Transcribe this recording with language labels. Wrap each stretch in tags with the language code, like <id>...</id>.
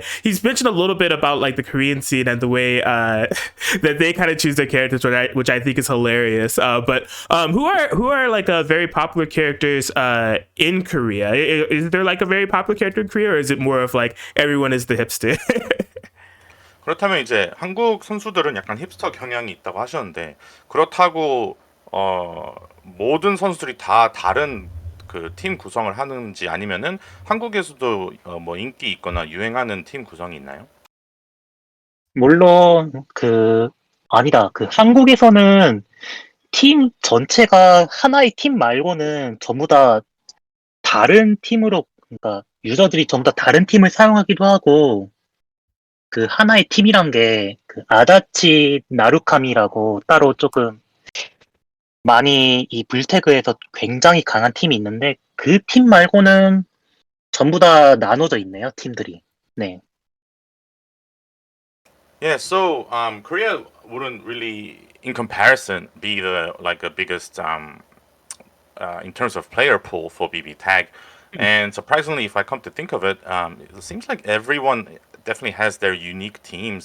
<en>He's mentioned a little bit about like the Korean scene and the way that they kind of choose their characters, which I think is hilarious. But who are like very popular characters in Korea? Is there like a very popular character in Korea, or is it more of like everyone is the hipster?</en> <ko>그렇다면 이제 한국 선수들은 약간 힙스터 경향이 있다고 하셨는데 그렇다고 모든 선수들이 다 다른 그 팀 구성을 하는지 아니면은 한국에서도 뭐 인기 있거나 유행하는 팀 구성이 있나요? 물론 아니다. 한국에서는 팀 전체가 하나의 팀 말고는 전부 다 다른 팀으로, 그러니까 유저들이 전부 다 다른 팀을 사용하기도 하고, 그 하나의 팀이란 게 아다치 나루카미라고 따로 조금 많이 이 불태그에서 굉장히 강한 팀이 있는데, 그 팀 말고는 전부 다 나눠져 있네요, 팀들이. 네.</ko> <en>Yeah, so Korea wouldn't really, in comparison, be the biggest in terms of player pool for BBTAG. And surprisingly, if I come to think of it, it seems like everyone definitely has their unique teams.</en>